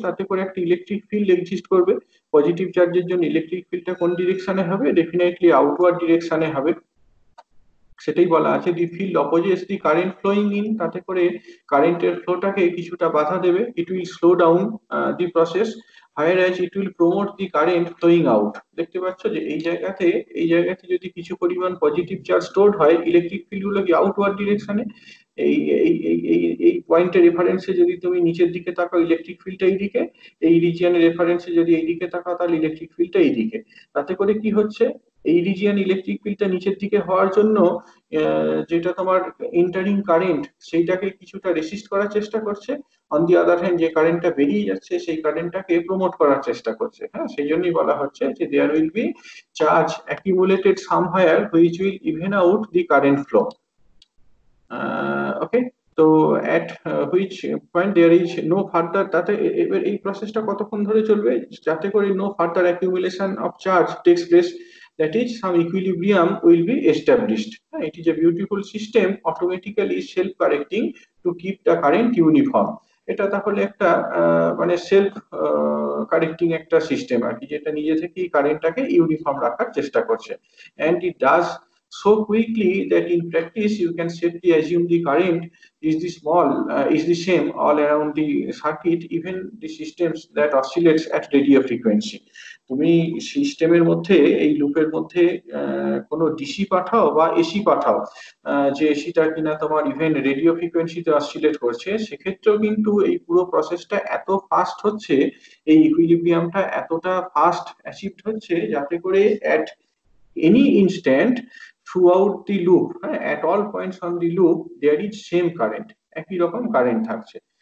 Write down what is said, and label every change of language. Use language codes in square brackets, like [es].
[bn] তাতে করে একটা ইলেকট্রিক ফিল্ড এক্সিস্ট করবে। পজিটিভ চার্জের জন্য ইলেকট্রিক ফিল্ডটা কোন ডিরেকশনে হবে? ডেফিনেটলি আউটওয়ার্ড ডিরেকশনে হবে। সেটাই বলা আছে [en] the field opposites the current flowing in, [bn] তাতে করে কারেন্টের ফ্লোটাকে কিছুটা বাধা দেবে। [en] It will slow down the process. whereas it will promote the current flowing out. [bn] দেখতে পাচ্ছ যে এই জায়গাতে যদি কিছু পরিমাণ পজিটিভ চার্জ স্টোরড হয়, ইলেকট্রিক ফিল্ড গুলো কি আউটওয়ার্ড ডিরেকশনে, এই এই এই এই এই পয়েন্টের রেফারেন্সে যদি তুমি নিচের দিকে তাকাও ইলেকট্রিক ফিল্ডটা এইদিকে, এই রিজিয়নের রেফারেন্সে যদি এইদিকে তাকাও তাহলে ইলেকট্রিক ফিল্ডটা এইদিকে। তাতে করে কি হচ্ছে, এই রিজিয়ন ইলেকট্রিক ফিল্ডটা নিচের দিকে হওয়ার জন্য যেটা তোমার এন্টারিং কারেন্ট সেইটাকে কিছুটা রেসিস্ট করার চেষ্টা করছে, অন দি আদার হ্যান্ড যে কারেন্টটা বেরিয়ে যাচ্ছে সেই কারেন্টটাকে প্রমোট করার চেষ্টা করছে। হ্যাঁ, সেই জন্যই বলা হচ্ছে যে [en] There will be charge accumulated somewhere which will even out the current flow. Okay, তো at which point there is no further, [bn] তাতে এবার এই প্রসেসটা কতক্ষণ ধরে চলবে, যাতে করে [en] No further accumulation of charge takes place, that is some equilibrium will be established. It is a beautiful system automatically self correcting to keep the current uniform. [bn] এটা তাহলে একটা মানে সেলফ কারেক্টিং একটা সিস্টেম আর কি, যেটা নিজে থেকেই কারেন্টটাকে ইউনিফর্ম রাখার চেষ্টা করছে। [en] and it does so quickly that in practice you can safely assume the current is the same all around the circuit, even the systems that oscillates at radio frequency. [bn] তুমি সিস্টেমের মধ্যে এই লুপের মধ্যে কোনো ডিসি পাঠাও বা এসি পাঠাও, যে এসিটা কিনা তোমার ইভেন রেডিও ফ্রিকোয়েন্সিতে অসিলেট করছে, সেক্ষেত্রেও কিন্তু এই পুরো প্রসেসটা এত ফাস্ট হচ্ছে, এই ইকুইলিব্রিয়ামটা এতটা ফাস্ট অ্যাচিভড হচ্ছে, যাতে করে [en] at any instant throughout the loop, at all points on the loop there is same current, [bn] একই রকম কারেন্ট থাকছে।